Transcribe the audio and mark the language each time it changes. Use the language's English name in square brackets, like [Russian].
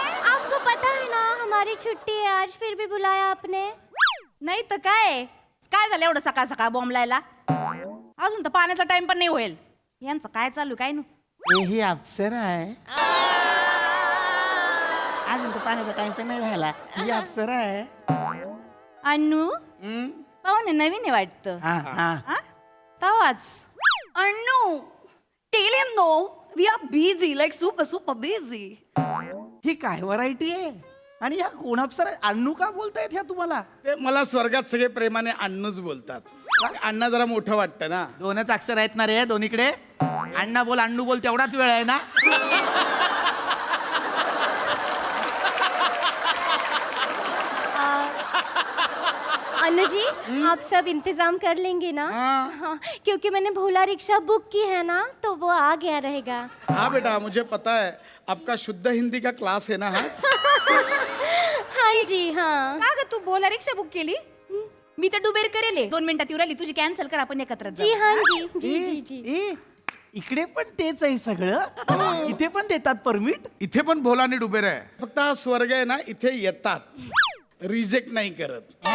[Hindi] आपको पता है ना हमारी छुट्टी है आज, फिर भी बुलाया आपने. [Marathi] नाही तर काय काय झालं एवढं सकाळ सकाळ बॉम्ब लायला? अजून तर पाण्याचा टाइम पण नाही होईल. यांचं काय चालू काय नु? ही अप्सरा आहे. अजून तर पाण्याचा टाइम पण नाही झाला. ही अप्सरा आहे. अन्नू पाहुणे नवीन आहे वाटतं. हा तवाच [English] Annu, tell him no. We are busy, like super busy. [Marathi] ही काय व्हरायटी आहे? आणि ह्या कोण अप्सरा? अण्णू का बोलतायत ह्या तुम्हाला? ते मला स्वर्गात सगळे प्रेमाने अण्णूच बोलतात. अण्णा जरा मोठं वाटतं ना. 2च अक्षर आहेत ना रे दोन्हीकडे. अण्णा बोल अण्णू बोल तेवढाच वेळ आहे ना. [Hindi] अनु जी आप सब इंतजाम कर लेंगे ना? हाँ, क्योंकि मैंने भोला रिक्शा बुक की है ना, तो वो आ गया रहेगा। हाँ बेटा, मुझे पता है आपका शुद्ध हिंदी का क्लास है ना आज. हाँ जी हाँ. [Marathi] का ग तू बोला रिक्षा बुक केली मी तर डुबेर करेल 2 मिनिटात येऊ राहिली तुझी कॅन्सल कर आपण एकत्र [Hindi] जी हाँ जी जी जी जी. [Marathi] ए इकडे पण तेच आहे सगळं. इथे पण देतात परमिट. इथे पण भोला आणि डुबेर आहे. फक्त हा स्वर्ग आहे ना, इथे येतात, रिजेक्ट नाही करत.